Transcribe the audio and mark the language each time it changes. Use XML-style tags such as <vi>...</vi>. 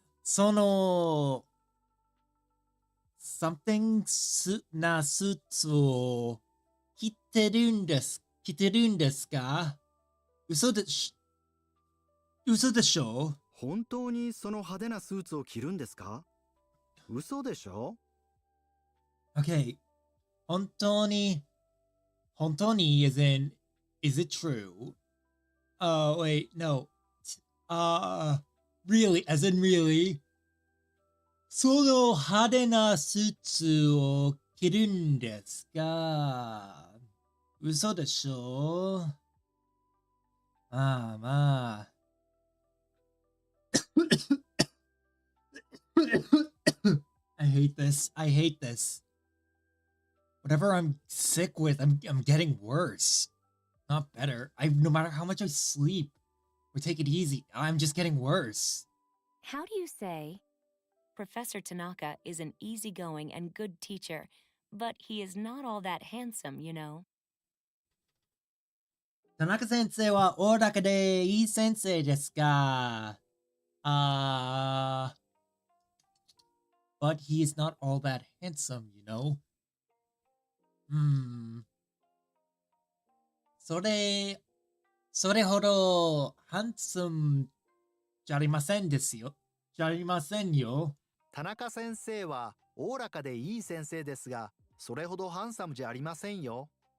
<ja>その、 something なスーツを着てるんですか？嘘でしょ？本当にその派手なスーツを着るんですか？嘘でしょ？</ja> <en>Okay. 本当に as in, is it true? Wait, no. Really, as in really?</en> <ja>その派手なスーツを着るんですか？嘘でしょ？まあまあ。</ja> <en>I hate this. I hate this. Whatever I'm sick with, I'm getting worse. Not better. No matter how much I sleep or take it easy, I'm just getting worse. How do you say, Professor Tanaka is an easygoing and good teacher, but he is not all that handsome, you know?</en> <ja>田中先生はおおらかでいい先生ですか？</ja> <en>But he is not all that handsome, you know?</en> <ja>それほどハンサムじゃありませんですよ。じゃありませんよ。田中先生はおおらかでいい先生ですが、それほどハンサムじゃありませんよ。</ja>